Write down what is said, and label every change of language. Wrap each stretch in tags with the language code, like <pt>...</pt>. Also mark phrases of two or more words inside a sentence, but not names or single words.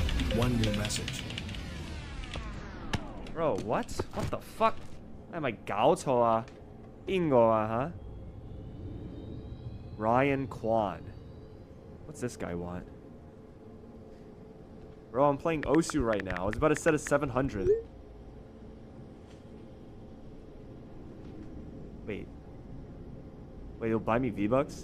<en>one new message. Bro, what? What the fuck? Am I</en> <yue>搞錯啊？邊個啊？ Ryan Kwan.</yue> <en>What's this guy want? Bro, I'm playing Osu right now. I was about to set a 700. Wait, you'll buy me V-Bucks?</en>